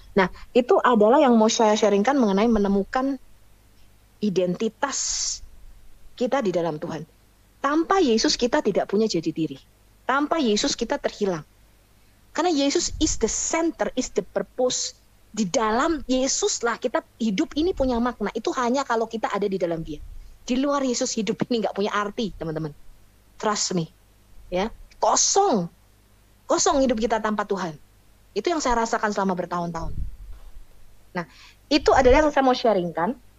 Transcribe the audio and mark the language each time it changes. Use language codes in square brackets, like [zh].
[id] Nah, itu adalah yang mau saya sharingkan mengenai menemukan identitas kita di dalam Tuhan. Tanpa Yesus kita tidak punya jati diri. Tanpa Yesus kita terhilang. Karena [en] Yesus is the center, is the purpose. [id] Di dalam Yesus lah kita hidup ini punya makna. Itu hanya kalau kita ada di dalam Dia. Di luar Yesus hidup ini nggak punya arti, teman-teman. [en] Trust me. [id] Ya, kosong hidup kita tanpa Tuhan. Itu yang saya rasakan selama bertahun-tahun. Nah, itu adalah yang saya mau sharingkan.